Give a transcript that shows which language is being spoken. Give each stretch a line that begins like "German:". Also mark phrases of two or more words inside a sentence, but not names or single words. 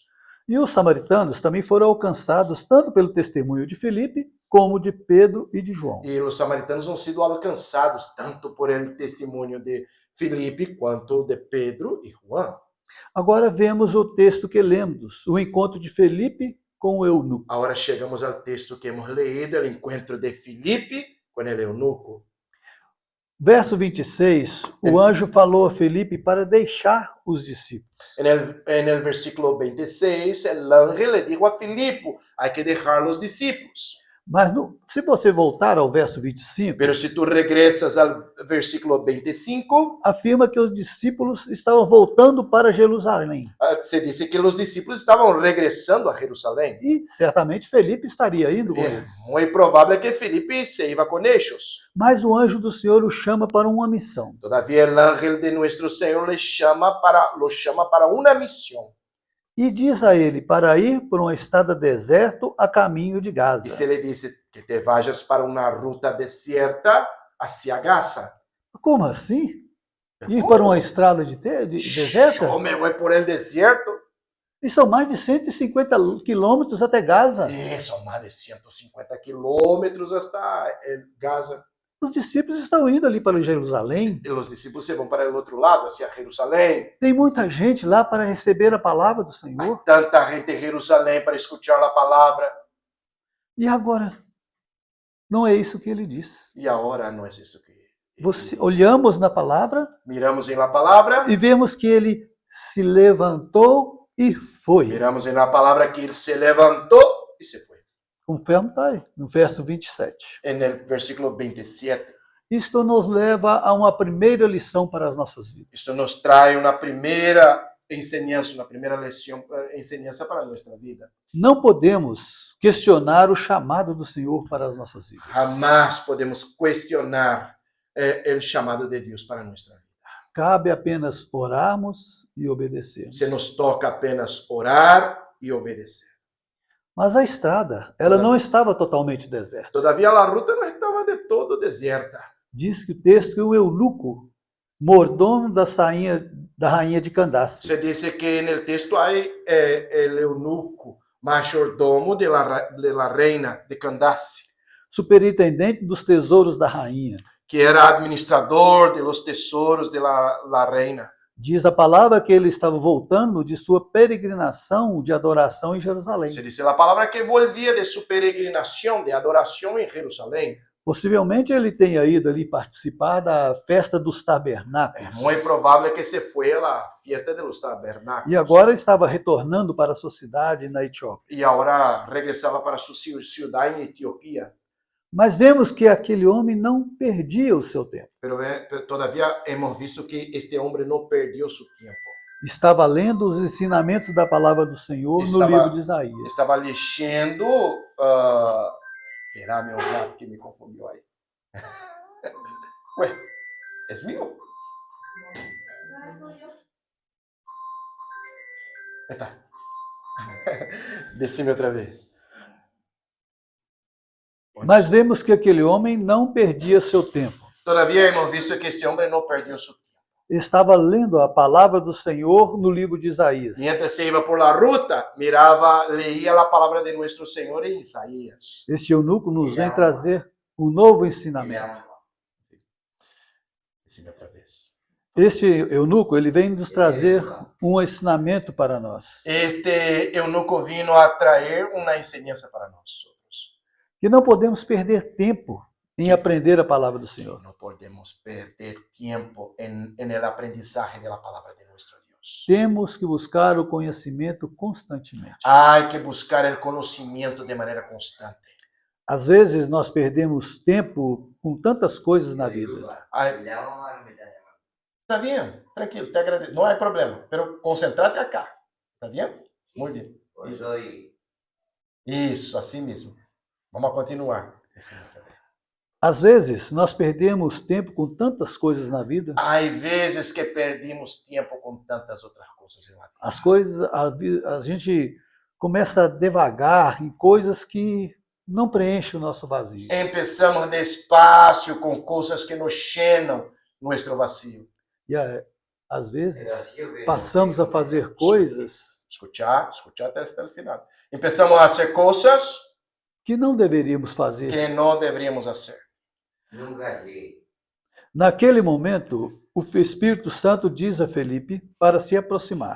Portuguese: E os samaritanos também foram alcançados tanto pelo testemunho de Filipe, como de Pedro e de João. E os samaritanos
Spanish: han sido
Portuguese: alcançados tanto
Spanish: por el
Portuguese: testemunho de Filipe quanto de Pedro e João. Agora vemos o texto que lemos, o encontro de Filipe com o eunuco. Agora chegamos ao texto que
Spanish: hemos leído,
Portuguese: o encontro de Filipe com o eunuco. Verso 26, o anjo falou a Filipe para deixar os discípulos.
Spanish: En el versículo 26, el ángel le dijo a Filipe, hay que dejar los discípulos.
Portuguese: Mas se você voltar ao verso 25,
Spanish: Pero si tú regresas al versículo 25,
Portuguese: afirma que os discípulos estavam voltando para Jerusalém.
Spanish: se dice que los discípulos estaban regresando a Jerusalén.
Portuguese: E certamente Felipe estaria indo com eles.
Spanish: Muy probable que Filipe se iba con ellos.
Portuguese: Mas o anjo do Senhor o chama para uma missão.
Spanish: Todavía el ángel de nuestro Señor lo llama para una misión.
Portuguese: E diz a ele para ir por uma estrada deserta a caminho de
Spanish: Y Gaza. se le dice que te vayas para una ruta desierta hacia Gaza.
Portuguese: Como assim? Ir para uma estrada de deserta?
Spanish: Yo me voy por el desierto.
Portuguese: E são mais de 150 quilômetros até Gaza.
Spanish: Son más de 150 kilómetros hasta Gaza.
Portuguese: Os discípulos estão indo ali para Jerusalém.
Spanish: Y los discípulos se van para el otro lado, hacia Jerusalén.
Portuguese: Tem muita gente lá para receber a palavra do
Spanish: Hay
Portuguese: Senhor.
Spanish: tanta gente en Jerusalén para escuchar la palabra.
Portuguese: E agora? Não é isso que ele diz.
Spanish: Y ahora no es eso que
Portuguese: Olhamos na palavra
Spanish: Miramos em la palabra,
Portuguese: e vemos que ele se levantou e foi.
Spanish: miramos en la palabra que él se levantó y se fue.
Portuguese: Conforme está aí, no verso 27.
Spanish: En el versículo 27.
Portuguese: Isto nos leva a uma primeira lição para as nossas vidas.
Spanish: Esto nos trae una primera enseñanza, una primera lección, enseñanza para nuestra vida.
Portuguese: Não podemos questionar o chamado do Senhor para as nossas vidas.
Spanish: Jamás podemos cuestionar el llamado de Dios para nuestra vida.
Portuguese: Cabe apenas orarmos e obedecermos.
Spanish: Se nos toca apenas orar y obedecer.
Portuguese: Mas a estrada, ela não estava totalmente deserta.
Spanish: Todavía la ruta no estaba de todo desierta.
Portuguese: Diz que o texto que o eunuco, mordomo da rainha de Candace,
Spanish: Se dice que en el texto hay el eunuco, mayordomo de la reina de Candace,
Portuguese: superintendente dos tesouros da rainha.
Spanish: que era administrador de los tesoros de la reina.
Portuguese: Diz a palavra que ele estava voltando de sua peregrinação de adoração em Jerusalém.
Spanish: Se dice la palabra que volvía de su peregrinación de adoración en Jerusalén.
Portuguese: Possivelmente ele tenha ido ali participar da festa dos tabernáculos.
Spanish: Es muy probable que se fue a la fiesta de los tabernáculos.
Portuguese: E agora estava retornando para sua cidade na Etiópia.
Spanish: Y ahora regresaba para su ciudad en Etiopía.
Portuguese: Mas vemos que aquele homem não perdia o seu tempo.
Spanish: Pero todavía hemos visto que este hombre no perdió su tiempo.
Portuguese: Estava lendo os ensinamentos da palavra do Senhor no livro de Isaías.
Spanish: Estaba leyendo...
Portuguese: Era meu gato que me confundiu aí. Ué,
Spanish: ¿es mío? Está.
Portuguese: Decime outra vez. Mas vemos que aquele homem não perdia seu tempo.
Spanish: Todavía hemos visto que este hombre no perdió su tiempo.
Portuguese: Estava lendo a palavra do Senhor no livro de Isaías.
Spanish: Mientras se iba por la ruta, miraba, leía la palabra de nuestro Señor en Isaías.
Portuguese: Este eunuco nos vem trazer um novo ensinamento. Decime outra vez. Este eunuco, ele vem nos trazer um ensinamento para nós.
Spanish: Este eunuco vino a traer una enseñanza para nosotros.
Portuguese: Que não podemos perder tempo em aprender a palavra do Senhor.
Spanish: No podemos perder tiempo en el aprendizaje de la palabra de nuestro Dios.
Portuguese: Temos que buscar o conhecimento constantemente.
Spanish: Hay que buscar el conocimiento de manera constante.
Portuguese: Às vezes nós perdemos tempo com tantas coisas na vida.
Spanish: Está bien, tranquilo, te agradezco. No hay problema, pero concentrate acá. ¿Está bien? Muy bien.
Portuguese: Isso, assim mesmo. Vamos continuar. Às vezes nós perdemos tempo com tantas coisas na vida. Há vezes que perdemos tempo com tantas outras coisas na vida. As coisas, a gente começa a devagar em coisas que não preenchem o nosso vazio.
Spanish: Empezamos despacio
Portuguese: com coisas
Spanish: que nos llenam
Portuguese: nosso vazio. E às vezes passamos a fazer coisas Escuchar até o final. Empezamos a fazer coisas que não deveríamos fazer. Que não deveríamos fazer. Naquele momento, o Espírito Santo diz a Felipe para se aproximar.